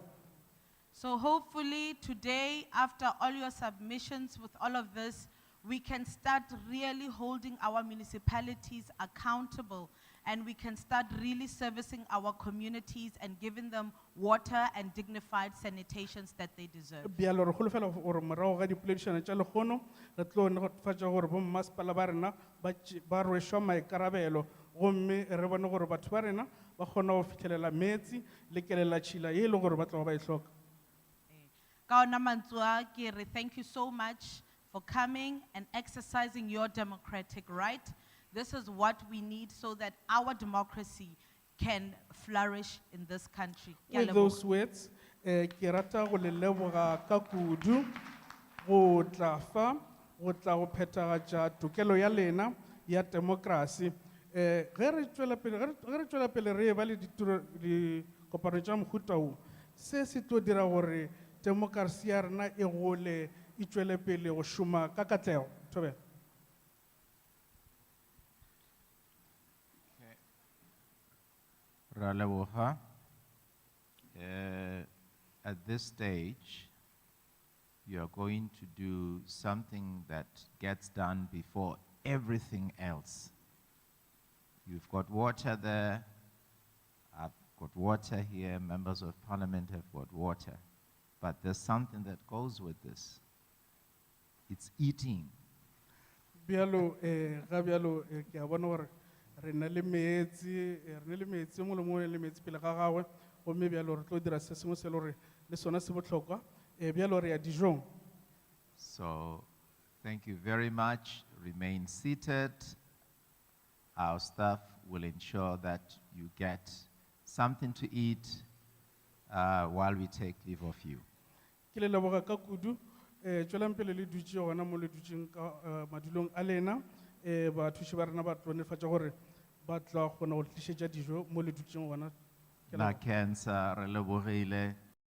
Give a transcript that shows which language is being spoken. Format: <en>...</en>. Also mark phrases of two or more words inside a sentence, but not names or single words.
<en>So hopefully today, after all your submissions with all of this, we can start really holding our municipalities accountable, and we can start really servicing our communities and giving them water and dignified sanitations that they deserve.</en> <nso>Bialo re kgolofela gore morago ga dipoledišano tša lekgono re tlo netefatša gore bommasepala ba rena ba rwešwa maikarabelo gomme re bone gore batho ba rena ba kgona go fitlhelela metsi le kelela tšhila ye e le gore ba tloga ba e hloka. Ka ona mantswe a ke re</nso> <en>thank you so much for coming and exercising your democratic right. This is what we need so that our democracy can flourish in this country.</en> <nso>Ke a</nso> <en>With</en> <nso>leboga.</nso> <en>those words,</en> <nso>ke rata go le leboga ka kudu go tla fa go tla go phethagatša tokelo ya lena ya democracy. Ge re tšwela pele re ba le dikopano tša mohuta o, se se tlo dira gore democracy ya rena e gole e tšwele pele go šoma ka katlego. Thobela. Ra leboga.</nso> <en>At this stage, you are going to do something that gets done before everything else. You've got water there, I've got water here, members of parliament have got water. But there's something that goes with this. It's eating.</en> <nso>Bialo, ga bialo, ke a bona gore re na le metsi mo le mo le metsi pele ga gagwe, gomme bialo re tlo dira se sengwe se le gore le sona se botlhokwa, bialo re ya dijong.</nso> <en>So, thank you very much. Remain seated. Our staff will ensure that you get something to eat while we take leave of you.</en> <nso>Ke le leboga ka kudu, tswelang pele le dutse gona mo le dutseng ka madulong a lena, bathuši ba rena ba tlo netefatša gore ba tla kgona go tlišetša dijo mo le dutseng gona. Ke leboga. Na cancer, re lebogile.</nso>